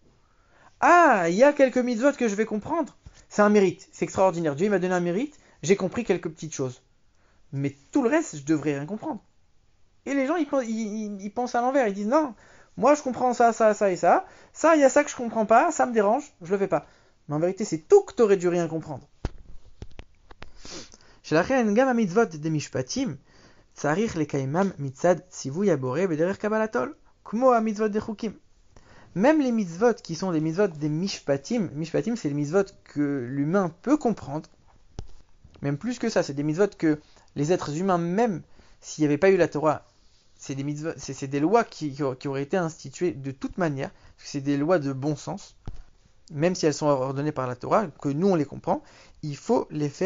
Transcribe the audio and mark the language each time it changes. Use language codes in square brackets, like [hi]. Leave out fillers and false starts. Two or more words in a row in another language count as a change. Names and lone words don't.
[fr] Ah, il y a quelques mitzvot que je vais comprendre. C'est un mérite, c'est extraordinaire. Dieu il m'a donné un mérite, j'ai compris quelques petites choses. Mais tout le reste, je devrais rien comprendre. Et les gens, ils pensent à l'envers. Ils disent non, moi je comprends ça, ça, ça et ça. Ça, il y a ça que je comprends pas, ça me dérange, je le fais pas. Mais en vérité, c'est tout que tu aurais dû rien comprendre. [he] שלכן גם מצוות de משפטים, צריך לקיימם מצד ציווי הבורא בדרך קבלת עול, כמו ה מצוות de chukim. [fr] Même les mitzvot qui sont des mitzvot des mishpatim, mishpatim c'est les mitzvot que l'humain peut comprendre. Même plus que ça, c'est des mitzvot que les êtres humains, même s'il n'y avait pas eu la Torah, c'est des mitzvot, c'est des lois qui auraient été instituées de toute manière, parce que c'est des lois de bon sens, même si elles sont ordonnées par la Torah, que nous on les comprend, il faut les faire.